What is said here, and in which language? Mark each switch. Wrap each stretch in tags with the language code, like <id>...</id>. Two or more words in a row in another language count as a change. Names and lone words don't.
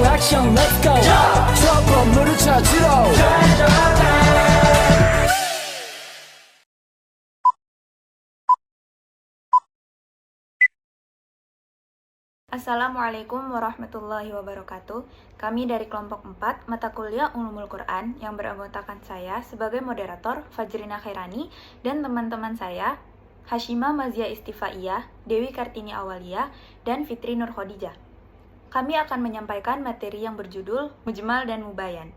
<ko>미션</ko> <en>let's go</en> <ko>저 건물을 찾으러</ko> <ar>السلام عليكم ورحمة الله وبركاته.</ar> <id>Kami dari kelompok 4 mata kuliah Ulumul Quran yang beranggotakan saya sebagai moderator Fajrina Khairani dan teman-teman saya Hashima Mazia Istifaiyah, Dewi Kartini Awalia, dan Fitri Nur Khadijah. Kami akan menyampaikan materi yang berjudul Mujmal dan Mubayan.</id>